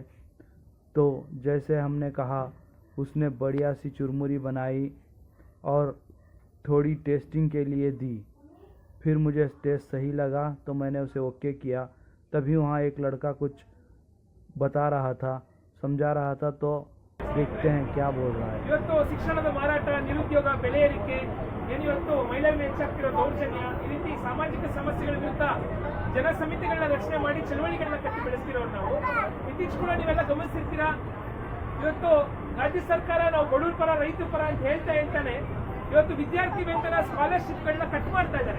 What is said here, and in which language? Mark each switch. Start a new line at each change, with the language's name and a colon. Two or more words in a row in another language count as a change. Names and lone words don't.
Hindi: तो जैसे हमने कहा, उसने बढ़िया सी चुरमुरी बनाई और थोड़ी टेस्टिंग के लिए दी। फिर मुझे टेस्ट सही लगा तो मैंने उसे ओके किया। तभी वहाँ एक लड़का कुछ बता रहा था, समझा रहा था, तो देखते हैं क्या बोल रहा है।
Kannada: ಇವತ್ತು ಶಿಕ್ಷಣದ ಮಾರಾಟ, ನಿರುದ್ಯೋಗ, ಬೆಲೆ ಏರಿಕೆ, ಏನಿವತ್ತು ಮಹಿಳೆಯರ ಹೆಚ್ಚಾಗ್ತಿರೋ ದೌರ್ಜನ್ಯ, ಈ ರೀತಿ ಸಾಮಾಜಿಕ ಸಮಸ್ಯೆಗಳ ವಿರುದ್ಧ ಜನಸಮಿತಿಗಳನ್ನ ರಚನೆ ಮಾಡಿ ಚಳವಳಿಗಳನ್ನ ಕಟ್ಟಿ ಬೆಳೆಸ್ತಿರೋರು ನಾವು. ಇತ್ತೀಚೆಗೆ ಕೂಡ ನೀವೆಲ್ಲ ಗಮನಿಸಿರ್ತೀರಾ, ಇವತ್ತು ರಾಜ್ಯ ಸರ್ಕಾರ ನಾವು ಬಡವರ ಪರ, ರೈತರ ಪರ ಅಂತ ಹೇಳ್ತಾನೆ ಇವತ್ತು ವಿದ್ಯಾರ್ಥಿ ವೇತನ ಸ್ಕಾಲರ್ಶಿಪ್ಗಳನ್ನ ಕಟ್ ಮಾಡ್ತಾ ಇದ್ದಾರೆ.